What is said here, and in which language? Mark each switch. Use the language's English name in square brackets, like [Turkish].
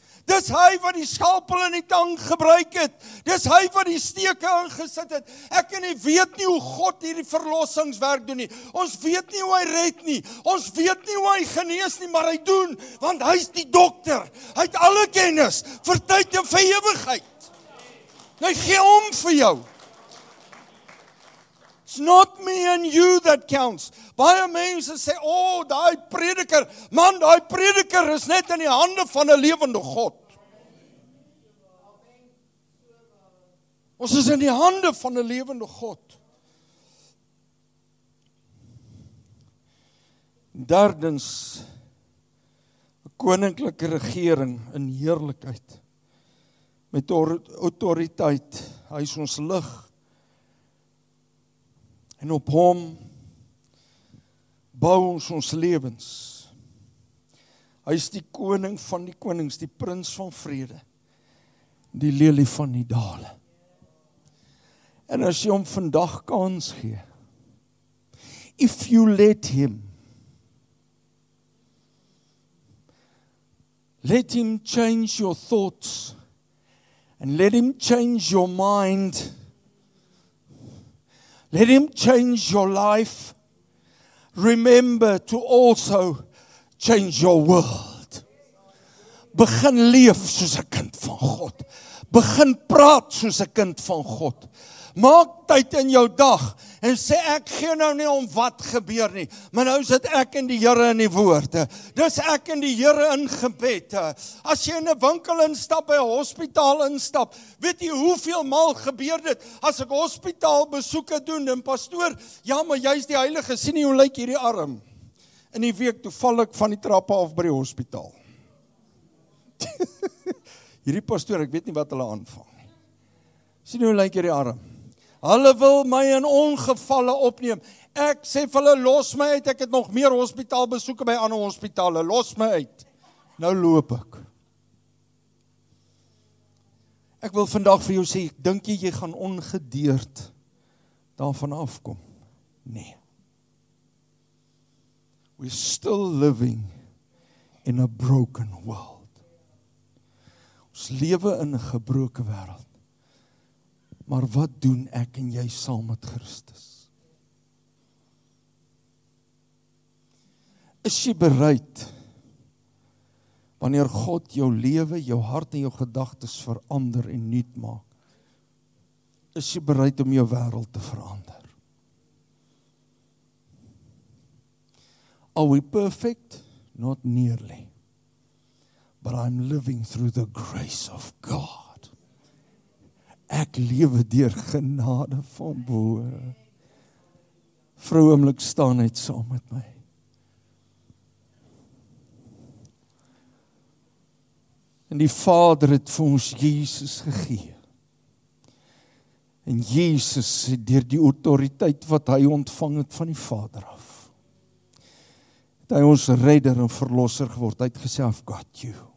[Afrikaans] Dis hy wat die skalpel in die tang gebruik het. Dis hy wat die steke ingesit het. Ek en jy weet nie hoe God hierdie verlossingswerk doen nie. Ons weet nie hoe hy red nie. Ons weet nie hoe hy genees nie, maar hy doen, want hy's die dokter. Hy het alle kennis vir tyd en vir ewigheid. Hy gee om vir jou. [English] It's not me and you that counts. [Afrikaans] Baie mense sê, daai prediker, man, daai prediker is net in die hande van 'n lewende God. Ons is in die hande van 'n lewende God. Derdens, 'n koninklike regering in heerlikheid, met autoriteit. Hy is ons lig. En op hom bou ons lewens. Hy is die koning van die konings, die prins van vrede, die lelie van die dale. En as jy hom vandag kans gee, [English] if you let him change your thoughts, and let him change your mind, let him change your life. Remember to also change your world. [Afrikaans] Begin leef soos 'n kind van God. Begin praat soos 'n kind van God. Maak tyd in jou dag en sê, ek gee nou nie om wat gebeur nie, maar nou sit ek in die Here in die woord. Dis ek in die Here in gebed. As jy in 'n winkel instap, by 'n hospitaal instap, weet jy hoeveel maal gebeur dit, as ek hospitaal besoeke doen, en pastoor, ja, maar jy's die heilige, sien nie hoe lyk hierdie arm? In die week, toe val ek van die trappe af by die hospitaal. Hierdie pastoor, ek weet nie wat hulle aanvang. Sien hoe lyk hierdie arm? Hulle wil my in ongevalle opneem. Ek sê vir hulle, los my uit, ek het nog meer hospitaalbesoeke by ander hospitale, los my uit. Nou loop ek. Ek wil vandag vir jou sê, dink jy gaan ongedeerd daarvan afkom? Nee. [English] We're still living in a broken world. [Afrikaans] Ons lewe in 'n gebroke wêreld. Maar wat doen ek en jy saam met Christus? Is jy bereid, wanneer God jou lewe, jou hart en jou gedagtes verander en nuut maak, is jy bereid om jou wêreld te verander? [English] Are we perfect? Not nearly. But I'm living through the grace of God. [Afrikaans] Ek lewe deur genade van bo. Vrou oomblik staan net saam met my. En die Vader het vir ons Jesus gegee. En Jesus het deur die autoriteit wat hy ontvang het van die Vader af, het hy ons redder en verlosser geword. Hy het gesê, [English] I've got you.